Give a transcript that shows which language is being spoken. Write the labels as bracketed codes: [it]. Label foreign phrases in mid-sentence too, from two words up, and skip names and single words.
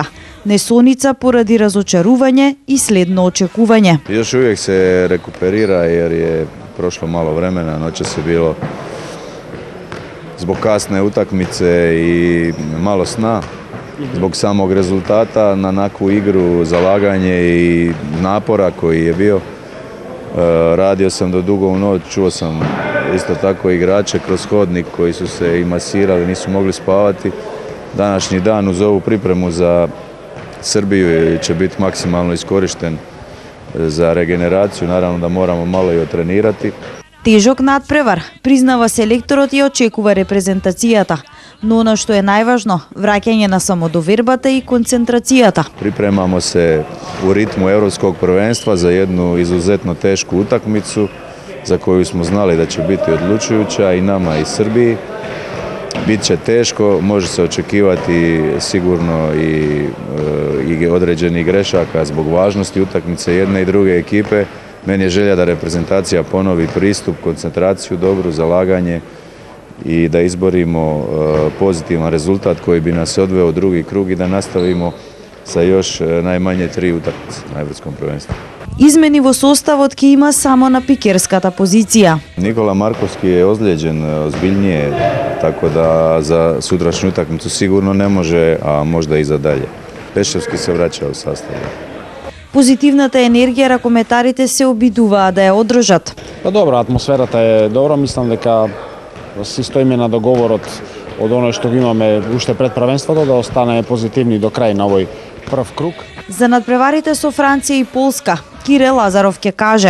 [mk] Несоница поради разочарување и следно очекување. [hr] Još uvek se rekuperira jer je prošlo malo vremena, noćas je bilo zbog kasne utakmice i malo sna, zbog samog rezultata na nakvu igru, zalaganje i napora koji je bio. Radio sam do dugo u noć, čuo sam isto tako igrače kroz hodnik koji su se i masirali, nisu mogli spavati. Današnji dan uz ovu pripremu za Srbiju će biti maksimalno iskorišten za regeneraciju, naravno da moramo malo i otrenirati. [mk] Тежок надпревар, признава селекторот и очекува репрезентацијата. Но она што е најважно, враќање на самодовербата и концентрацијата. [hr] Pripremamo se u ritmu Evropskog prvenstva za jednu izuzetno tešku utakmicu za koju smo znali da će biti odlučujuća i nama i Srbiji. Biće teško, može se očekivati sigurno i određenih grešaka zbog važnosti utakmice jedne i druge ekipe. Meni je želja da reprezentacija ponovi pristup, koncentraciju, dobru, zalaganje i da izborimo pozitivan rezultat koji bi nas odveo u drugi krug i da nastavimo sa još najmanje 3 utakmice na Evropskom prvenstvu. [mk] Измени во составот ќе има само на пикерската позиција. [hr] Nikola Markovski je ozlijeđen ozbiljnije, tako da za sutrašnju utakmicu sigurno ne može, a možda i za dalje. Peševski se vraća u sastav. [mk] Позитивната енергија ракометарите се обидуваа да ја одржат. Па добро, атмосферата е добра, мислам дека си стоиме на договорот од оној што го имаме уште пред првенството да останеме позитивни до крај на овој прв круг. За надпреварите со Франција и Полска, Кире Лазаров ќе каже.